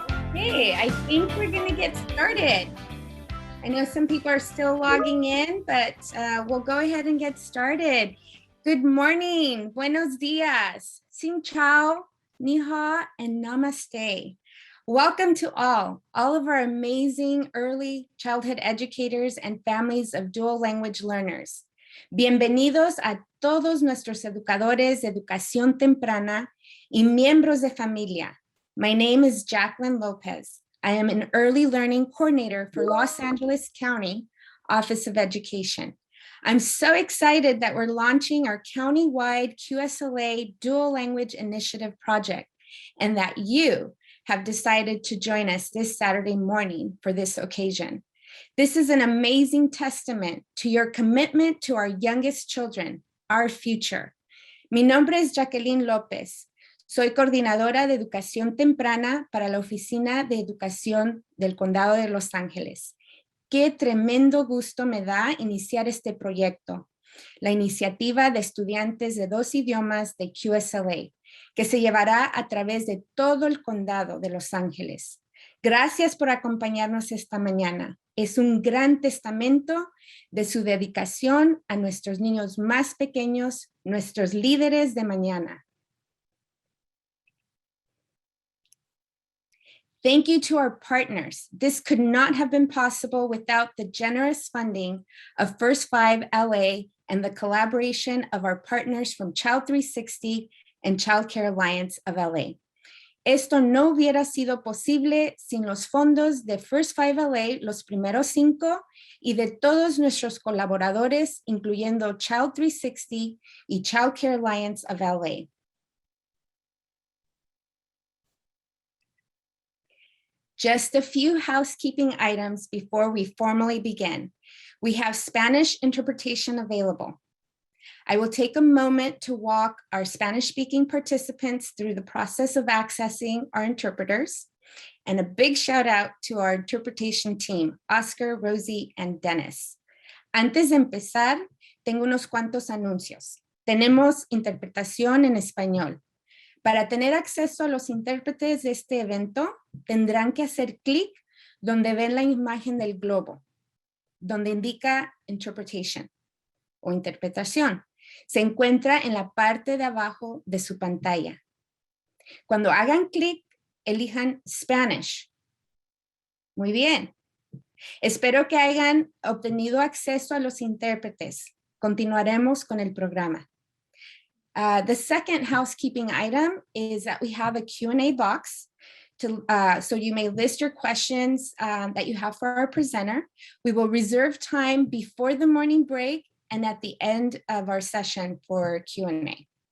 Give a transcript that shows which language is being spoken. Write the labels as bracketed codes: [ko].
[en] Okay, I think we're going to get started. I know some people are still logging in, but we'll go ahead and get started. Good morning, [es] buenos dias, [en] xin chao, ni hao, and namaste. Welcome to all of our amazing early childhood educators and families of dual language learners. [es] Bienvenidos a todos nuestros educadores de educación temprana y miembros de familia. [en] My name is Jacqueline Lopez. I am an early learning coordinator for Los Angeles County Office of Education. I'm so excited that we're launching our county-wide QSLA Dual Language Initiative project and that you have decided to join us this Saturday morning for this occasion. This is an amazing testament to your commitment to our youngest children, our future. [es] Mi nombre es Jacqueline López. Soy coordinadora de educación temprana para la Oficina de Educación del Condado de Los Ángeles. Qué tremendo gusto me da iniciar este proyecto, la iniciativa de estudiantes de 2 idiomas de QSLA, que se llevará a través de todo el Condado de Los Ángeles. Gracias por acompañarnos esta mañana. Es un gran testamento de su dedicación a nuestros niños más pequeños, nuestros líderes de mañana. [en] Thank you to our partners. This could not have been possible without the generous funding of First 5 LA and the collaboration of our partners from Child 360 and Chalkhair Alliance of LA. [es] Esto no hubiera sido posible sin los fondos de First 5 LA, los primeros 5, y de todos nuestros colaboradores, incluyendo Child 360 y Chalkhair Alliance of LA. [en] Just a few housekeeping items before we formally begin. We have Spanish interpretation available. I will take a moment to walk our Spanish-speaking participants through the process of accessing our interpreters, and a big shout out to our interpretation team, Oscar, Rosie, and Dennis. [es] Antes de empezar, tengo unos cuantos anuncios. Tenemos interpretación en español. Para tener acceso a los intérpretes de este evento, tendrán que hacer clic donde ven la imagen del globo, donde indica interpretation o interpretación. Se encuentra en la parte de abajo de su pantalla. Cuando hagan clic, elijan Spanish. Muy bien. Espero que hayan obtenido acceso a los intérpretes. Continuaremos con el programa. [en] The second housekeeping item is that we have a Q&A box so you may list your questions that you have for our presenter. We will reserve time before the morning break and at the end of our session for Q&A.